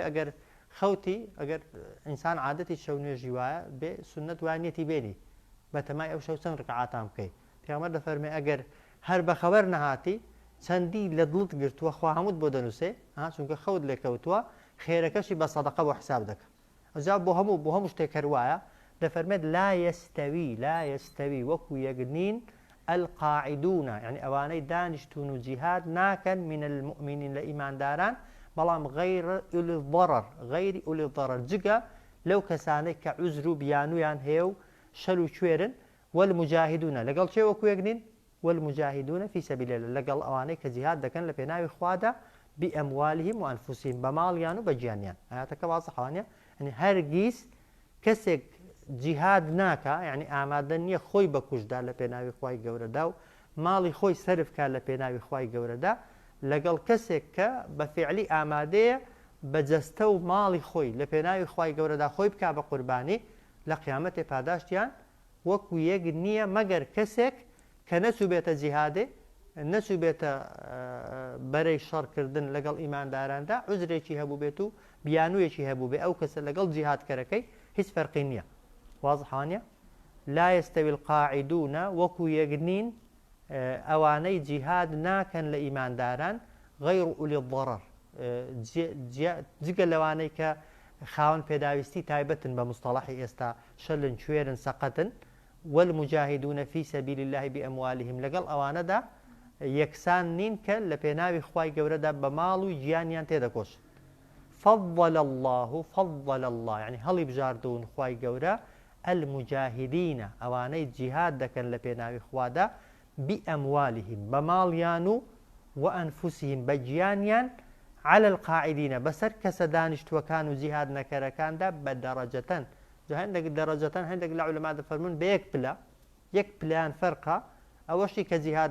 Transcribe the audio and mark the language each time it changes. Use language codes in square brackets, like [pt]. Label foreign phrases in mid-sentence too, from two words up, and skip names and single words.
[ckb] ئەگەر خەوتی ئەگەر ئینسان عادەتی شەو نوێژی وایە بێ سنت وانێتی بێنی بەتەمای ئەو شەو چەند ڕکعاتان بکەیت پێغەمبەر دەفەرمێ ئەگەر هەر بەخەبەر نەهاتی چەندی لە دڵت گرتووە خوا هەمووت بۆ دەنووسێ چونکە خەوت لێکەوتووە خێرەکەشی بە سەدەقە بۆ حساب دەکە ئەجا بۆ هەموو شتێک هەروایە دەفەرمێت [ar] لا يستوي [ckb] وەکو یەکنین القاعدون يعني ئەوانەی دانیشتون و جیهاد ناکەن [ar] من المؤمنین [ckb] لە ئیمانداران بەڵام غەیر [ar] ئولی ضەرەر [ckb] جگە لەو کەسانەی کە عوزر و بیانویان هەیە و شەل و کوێرن والمجاهدون لەگەڵ چێ وەکو یەکنین [ar] والمجاهدون في سبيل الله [ckb] لەگەڵ ئەوانەی کە جیهاد دەکەن لە پێناوی خوادا [ar] بأموالهم وأنفسهم [ckb] بەماڵیان و بەجیانیان ئاەتەکە وازەحەوانە يعني هەرگیز کەسێک جیهاد ناکە یعنی ئامادە نییە خۆی بەکوژدا لە پێناوی خوای گەورەدا و ماڵی خۆی سەرفکە لە پێناوی خوای گەورەدا لەگەڵ کەسێک کە بە فعلی ئامادەیە بەجەستە و ماڵی خۆی لە پێناوی خوای گەورەدا خۆی بکا بە قوربانی لە قیامەتێ پاداشتیان وەکو یەک نییە مەگەر کەسێک کە نەچوو بێتە جیهادێ نەچوو بێتە بەرەی شەڕکردن لەگەڵ ئیمانداراندا عوزرێکی هەبوو بێت و بیانوویەکی هەبوو بێ ئەو کەسە لەگەڵ جیهادکەرەکەی هیچ فەرقی نییە واضحانە [ar] لا يستوي القاعدون [ckb] وەکو یەکنین ئەوانەی جیهاد ناکەن لە ئیمانداران [ar] غەیر ئولی الضەرەر [ckb] جگە لەوانەی کە خاوەن پێداویستی تایبەتن بە مستەڵەحی ئێستا شەلن کوێرن سەقەتن [ar] والمجاهدون في سبيل الله بأموالهم [ckb] لەگەڵ ئەوانەدا یەکسان نین کە لە پێناوی خوای گەورەدا بە ماڵ و گیانیان تێدەکۆش [ar] فضل الله [ckb] يعني هەڵی بژاردون خوای گەورە المجاهدين ئەوانەی جیهاد دەکەن لە پێناوی خوادا بأموالهم بە ماڵیان و وأنفسهم بە گیانیان [ar] على القاعدين [ckb] بەسەر کەسە دانیشتوەکان و جیهاد نەکەرەکاندا بە دەرەجەتەن هەندێک دەرەجەتەن هەندێک لە عولەما دەفەرمون بە یەک پلان فەرقە ئەوەشی کە جیهاد